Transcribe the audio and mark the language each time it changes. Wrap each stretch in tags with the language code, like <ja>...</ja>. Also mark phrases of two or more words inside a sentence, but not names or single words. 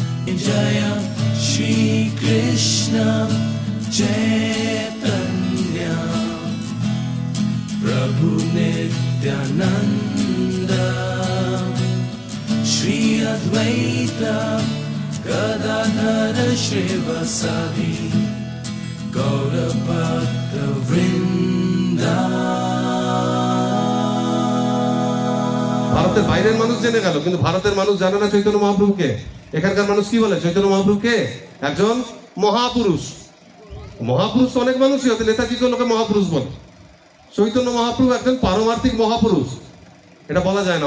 <sa>जय श्री कृष्ण चैतन्य प्रभु नित्यानंद श्री अद्वैत गदाधर श्रीवासादि गौर भक्त वृंदा।</sa> <bn>ভারতের বাইরের মানুষ জেনে গেল, কিন্তু ভারতের মানুষ জানে না চৈতন্য মহাপ্রভুকে। এখানকার মানুষ কি বলে? চৈতন্য মহাপ্রভুকে একজন মহাপুরুষ। মহাপুরুষ অনেক মানুষই হতে, নেতাজিকে লোকে মহাপুরুষ বলে। চৈতন্য মহাপ্রভু একজন পারমার্থিক মহাপুরুষ, এটা বলা যায় না।</bn>